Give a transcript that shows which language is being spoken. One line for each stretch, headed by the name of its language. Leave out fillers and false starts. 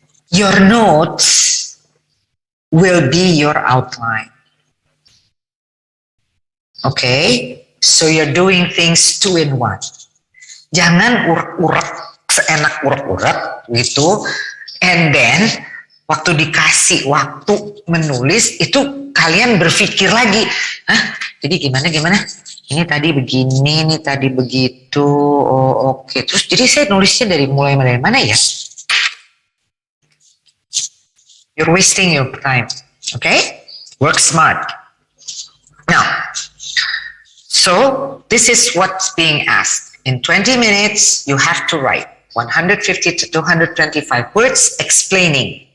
English: Your notes will be your outline. Okay, so you're doing things 2 in 1.
Indonesian: Jangan urak-urak, seenak urak-urak gitu.
English: And then,
Indonesian: waktu dikasih waktu menulis, itu kalian berpikir lagi. Hah? Jadi gimana? Ini tadi begini, ini tadi begitu. Oh, oke. Terus jadi saya nulisnya dari mana ya?
English: You're wasting your time. Okay? Work smart. Now, so this is what's being asked. In 20 minutes, you have to write 150 to 225 words explaining.